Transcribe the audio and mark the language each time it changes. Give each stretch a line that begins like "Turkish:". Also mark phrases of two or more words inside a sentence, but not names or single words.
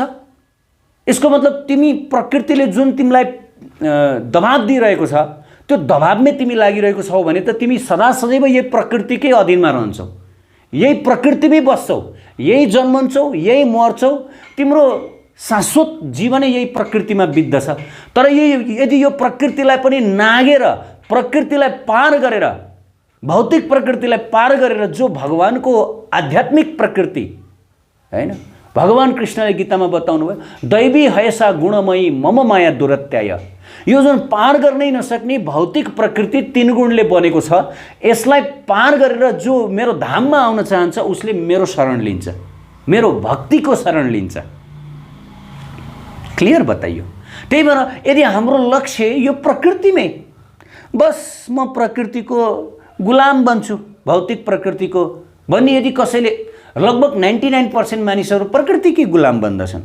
Nepali: यसको मतलब तिमी प्रकृतिले जुन तिमीलाई दबाब दिइरहेको छ, त्यो दबाबमै तिमी लागिरहेको छौ भने त तिमी सदा सदैव यही प्रकृतिकै अधीनमा रहन्छौ, यही प्रकृतिमै बस्छौ, यही जन्मन्छौ, यही मर्छौ, तिम्रो शाश्वत जीवनै यही प्रकृतिमा बित्दछ। तर यदि यो प्रकृतिलाई पनि नागेर, प्रकृतिलाई पार गरेर, भौतिक प्रकृतिलाई पार गरेर जो भगवानको आध्यात्मिक प्रकृति हैन, भगवान कृष्णले गीतामा बताउनु भयो,
Sanskrit: दैवी हयसा गुणमयी मम माया दुरत्याय।
Nepali: यो जुन पार गर्नै नसक्ने भौतिक प्रकृति 3 गुणले बनेको छ, यसलाई पार गरेर जो मेरो धाममा आउन चाहन्छ उसले मेरो शरण लिन्छ, मेरो भक्तिको शरण लिन्छ। क्लियर बताइयो। त्यही भएर यदि हाम्रो लक्ष्य यो प्रकृतिमै, बस म प्रकृतिको गुलाम बन्छु, भौतिक प्रकृतिको भन्ने यदि कसैले, लगभग 99% मानिसहरू प्रकृतिकै गुलाम बन्दछन्।